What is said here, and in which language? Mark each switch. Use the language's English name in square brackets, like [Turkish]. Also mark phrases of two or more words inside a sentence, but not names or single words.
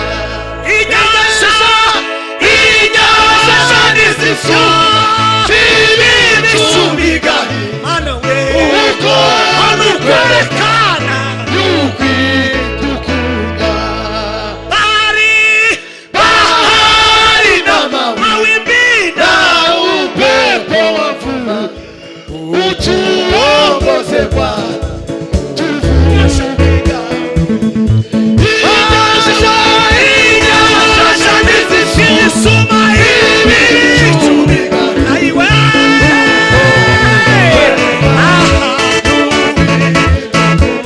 [Kinyarwanda] Inyanja nizisuma, ibicu bigahinda, uko werekana yuko idukunda. [Swahili] Bahari na mawimbi, na upepo wavuma, utuongoze Bwana, tuvuke ng'ambo. [Kinyarwanda] Inyanja nizisuma, ibicu bigahinda,